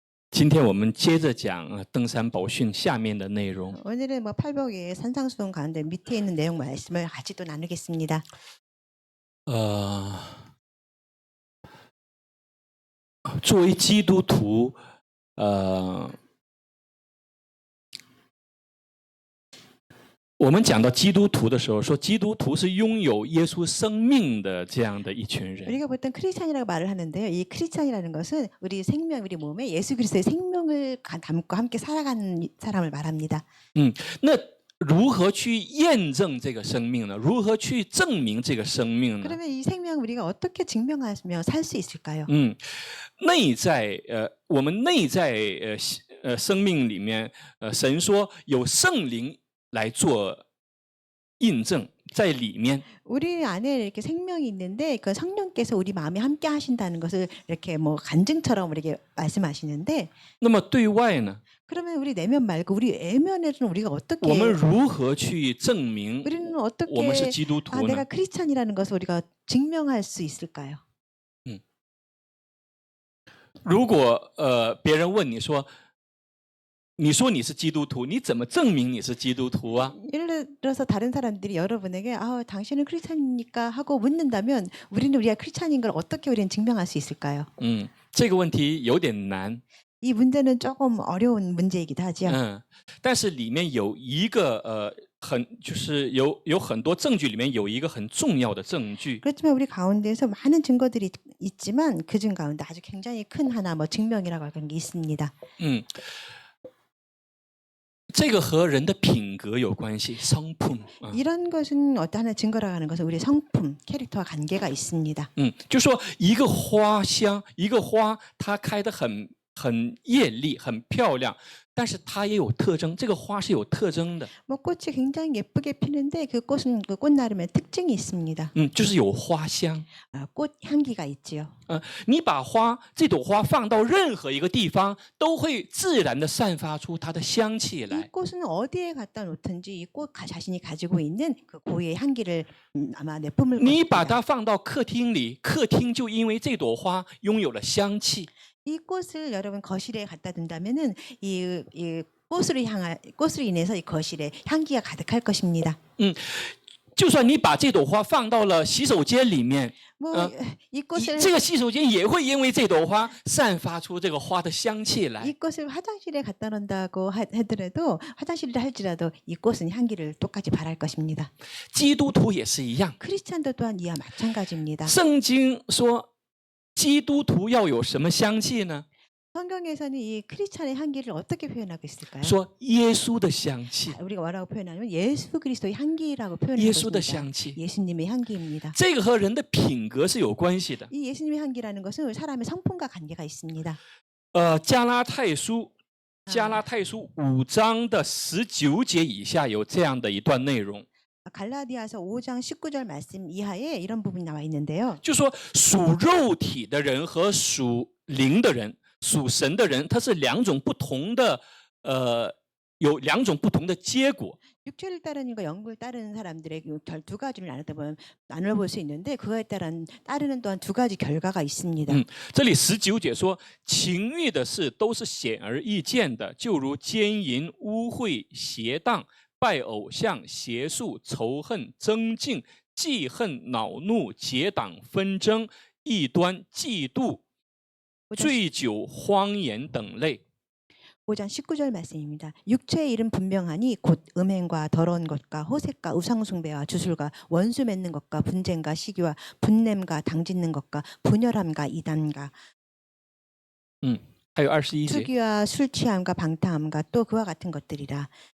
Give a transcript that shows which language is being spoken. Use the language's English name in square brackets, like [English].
[Chinese] 今天我们接着讲登山宝训下面的内容。 [Korean] 오늘은 뭐 팔복의 산상수훈 가운데 밑에 있는 내용 말씀을 같이 또 나누겠습니다. [Chinese] 作为基督徒，我们讲到基督徒的时候，说基督徒是拥有耶稣生命的这样的一群人。 [Korean] 우리가 보통 크리스찬이라고 말을 하는데요. 이 크리스찬이라는 것은 우리 생명, 우리 몸에 예수 그리스도의 생명을 담고 함께 살아가는 사람을 말합니다. [Chinese] 那如何去验证这个生命呢？如何去证明这个生命呢？ [Korean] 그러면 이 생명 우리가 어떻게 증명하며 살 수 있을까요? [Chinese] 内在我们内在生命里面，神说有圣灵来做印证，在里面。 [Korean] 우리 안에 이렇게 생명이 있는데 그 성령께서 우리 마음에 함께 하신다는 것을 이렇게 뭐 간증처럼 우리에게 말씀하시는데 [Chinese] 那么对外呢？ [Korean] 그러면 우리 내면 말고 우리 외면에는 우리가 어떻게 [Chinese] 我们如何去证明 [Korean] 우리는 어떻게 [Chinese] 我们是基督 아, 徒 [Korean] 내가 [Chinese] 呢？ [Korean] 크리스찬이라는 것을 우리가 증명할 수 있을까요? [Chinese] 如果别人问你说，你说你是基督徒，你怎么证明你是基督徒啊？ [Korean] 예를 들어서 다른 사람들이 여러분에게 아, 당신은 크리스찬입니까? 하고 묻는다면 우리가 크리스찬인 걸 어떻게 우리는 증명할 수 있을까요? [Chinese] 这个问题有点难。 [Korean] 이 문제는 조금 어려운 문제이기도 하죠. [Chinese] 但是里面有一个就是有很多证据里面有一个很重要的证据。 [Korean] 그렇지만 우리 가운데서 많은 증거들이 있지만 그 중 가운데 아주 굉장히 큰 하나 뭐 증명이라고 하는 게 있습니다. [Chinese] 这个和人的品格有关系， [Korean] 성품。 이런 것은 어떤 하나의 증거라고 하는 것은 우리의 성품, 캐릭터와 관계가 있습니다. [Chinese] 就说一个花香，一个花它开得很艳丽，很漂亮，但是它也有特征。这个花是有特征的， [Korean] 뭐 꽃이 굉장히 예쁘게 피는데 그 꽃은 그 꽃 나름의 특징이 있습니다. [Chinese] 就是有花香。 [Korean] 아, 꽃 향기가 있지요. [Chinese] 你把这朵花放到任何一个地方，都会自然的散发出它的香气 [Korean] 이 [Chinese] 来。 [Korean] 꽃은 어디에 갖다 놓든지 이 꽃 자신이 가지고 있는 그 고유의 향기를 아마 내뿜을 [Chinese] 你把它放到客厅里，客厅就因为这朵花拥有了香气。 [Korean] 이 꽃을 여러분 거실에 갖다 둔다면은 이 꽃으로 인해서 이 거실에 향기가 가득할 것입니다. [Chinese] 就算你把这朵花放到了洗手间里面， [Korean] 뭐 이 꽃을 [Chinese] 这个洗手间也会因为这朵花散发出这个花的香气来。 [Korean] 이 꽃을 화장실에 갖다 놓는다고 하더라도 화장실이라 할지라도 이 꽃은 향기를 똑같이 발할 것입니다. [Chinese] 基督徒也是一样。 [Korean] 크리스찬도 또한 이와 마찬가지입니다. [Chinese] 圣经说，基督徒要有什么香气呢？ [Korean] 성경에서는 이 크리스찬의 향기를 어떻게 표현하고 있을까요? [Chinese] 说耶稣的香气， [Korean] 우리가 뭐라고 표현하면 예수 그리스도의 향기라고 표현하고 [Chinese] 耶稣的香气， [Korean] 예수님의 향기입니다. [Chinese] 这个和人的品格是有关系的。 [Korean] 이 예수님의 향기라는 것은 사람의 성품과 관계가 있습니다. [Chinese] 加拉太书5章的19节以下有这样的一段内容， [Korean] 갈라디아서 5장 19절 말씀 이하에 이런 부분이 나와 있는데요. [Chinese] 就说属肉体的人和属灵的人、属神的人，它是两种不同的，有两种不同的结果。 [Korean] 육체를 따르는 것, 영을 따르는 사람들의 두 가지를 나눠볼 수 있는데 그거에 따른 따르는 또한 두 가지 결과가 있습니다. [Chinese] 这里19节说，情欲的事都是显而易见的，就如奸淫、污秽、邪荡、拜偶像、邪术、仇恨、争竞、记恨、恼怒、结党纷争、异端、嫉妒、醉酒、荒言等类。 [Korean] 5장 19절 말씀입니다. 육체의 일은 분명하니 곧 음행과 더러운 것과 호색과 우상숭배와 주술과 원수 맺는 것과 분쟁과 시기와 분냄과 당짓는 것과 분열함과 이단과 [Chinese] 还有21节， [Korean] 투기와 술 취함과 방탕함과 또 그와 같은 것들이라.